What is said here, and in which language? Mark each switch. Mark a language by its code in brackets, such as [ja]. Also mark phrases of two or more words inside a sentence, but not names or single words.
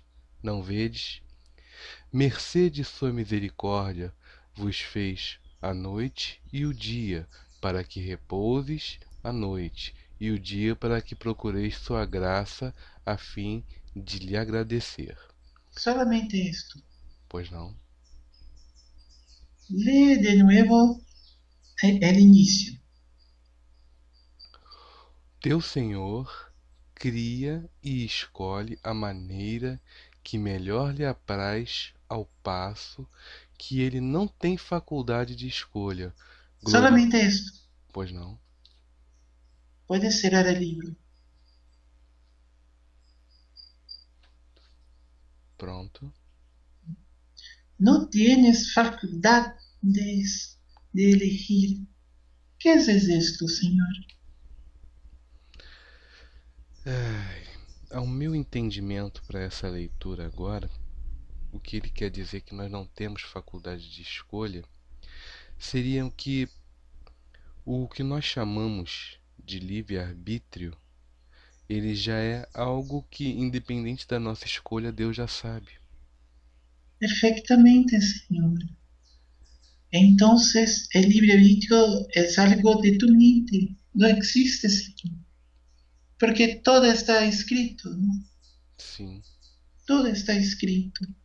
[pt] Não vedes? Mercê de sua misericórdia vos fez a noite e o dia, para que repouses a noite, e o dia para que procureis sua graça, a fim de lhe agradecer. [es] solamente esto. [pt] Pois não? [es] Lee de nuevo el inicio. [pt] Teu Senhor cria e escolhe a maneira que melhor lhe apraz, ao passo que ele não tem faculdade de escolha. [es] Solamente esto. [pt] Pois não? [es] Puedes cerrar el libro. Pronto. No tienes facultades de elegir. ¿Qué es esto, Señor? [pt] Ao meu entendimento para essa leitura agora, o que ele quer dizer que nós não temos faculdade de escolha seria que o que nós chamamos de livre-arbítrio, ele já é algo que, independente da nossa escolha, Deus já sabe. [es] Perfectamente, Señor. Entonces, el libre-arbitrio es algo de tu mente. No existe, Señor. Porque todo está escrito, ¿no? [pt] Sim, [es] Todo está escrito.